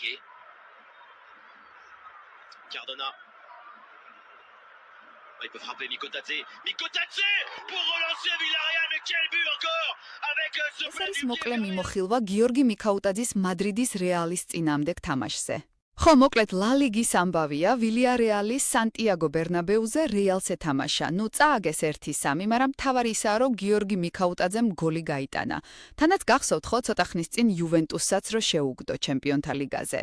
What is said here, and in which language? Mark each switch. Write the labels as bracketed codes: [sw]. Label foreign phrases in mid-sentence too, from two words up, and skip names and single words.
[fr] Cardona. Il peut frapper Mikotadze. Mikotadze pour relancer Villarreal. Mais quel but encore avec ce [ka] ეს არის მოკლე მიმოხილვა გიორგი მიქაუტაძის მადრიდის რეალის წინამდე თამაშზე. ხო, მოკლედ ლა ლიგის ამბავია, ვილიარეალის სანტიაგო ბერნაბეუზე რეალს ეთამაშა. ნუ წააგეს 1-3, მაგრამ მთავარი ისაა, რომ გიორგი მიქაუტაძემ გოლი გაიტანა. თანაც გახსოვთ ხო, ცოტა ხნის წინ იუვენტუსსაც რო შეუგდო ჩემპიონთა ლიგაზე.